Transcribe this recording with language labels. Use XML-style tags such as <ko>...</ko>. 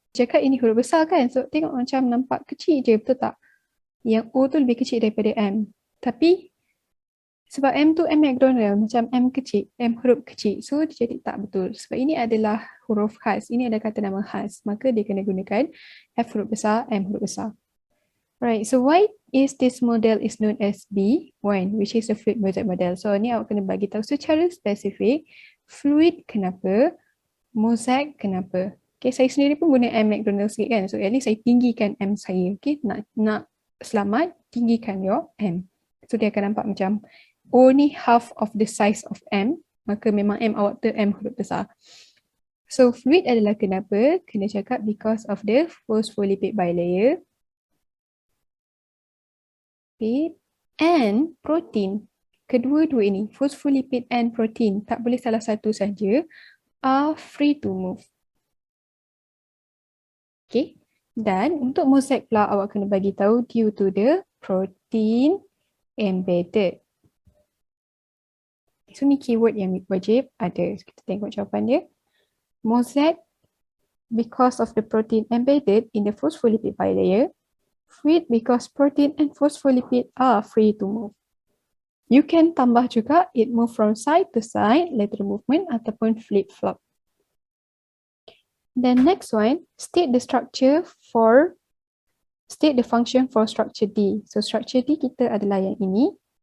<ms>Cakap ini huruf besar kan, so tengok macam nampak kecil je, betul tak? Yang O tu lebih kecil daripada M. Tapi sebab M tu M McDonald, macam M kecil, M huruf kecil, so dia jadi tak betul. Sebab ini adalah huruf khas, ini ada kata nama khas, maka dia kena gunakan F huruf besar, M huruf besar.</ms> <en>Right, so why is this model is known as B1, which is a fluid mosaic model?</en> <ms>So ni awak kena bagi tahu secara spesifik, fluid kenapa, mosaic kenapa. Okay, saya sendiri pun guna M McDonald sikit kan, so at least saya tinggikan M saya. Okay, nak selamat, tinggikan your M. So dia akan nampak macam only half of the size of M, maka memang M awak tu M huruf besar. So fluid adalah kenapa?</ms> <en>Kena cakap because of the phospholipid bilayer and protein.</en> <ms>Kedua-dua ini, phospholipid and protein, tak boleh salah satu saja, are free to move. Okay. Dan untuk mosaic pula awak kena bagi tahu due to the protein embedded. So ni keyword yang wajib ada. Kita tengok jawapan dia.</ms> <en>Mosaic because of the protein embedded in the phospholipid bilayer. Fluid because protein and phospholipid are free to move. You can tambah juga it move from side to side, lateral movement ataupun flip-flop. Then next one, state the structure for State the function for structure D.</en> <ms>So structure D kita adalah yang ini.</ms>